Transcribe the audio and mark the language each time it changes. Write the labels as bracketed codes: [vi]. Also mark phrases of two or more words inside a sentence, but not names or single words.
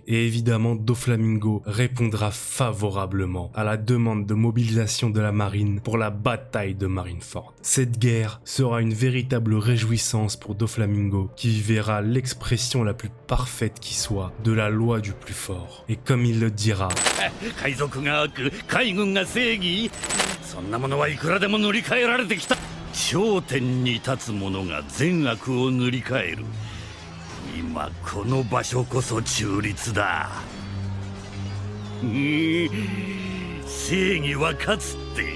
[fr] Et évidemment, Doflamingo répondra favorablement à la demande de mobilisation de la marine pour la bataille de Marineford. Cette guerre sera une véritable réjouissance pour Doflamingo qui verra l'expression la plus parfaite qui soit de la loi du plus fort. Et comme il le dira, [ja] そんなものはいくらでも塗り替えられてきた。頂点に立つ者が善悪を塗り替える。今この場所こそ中立だ。正義は勝つって。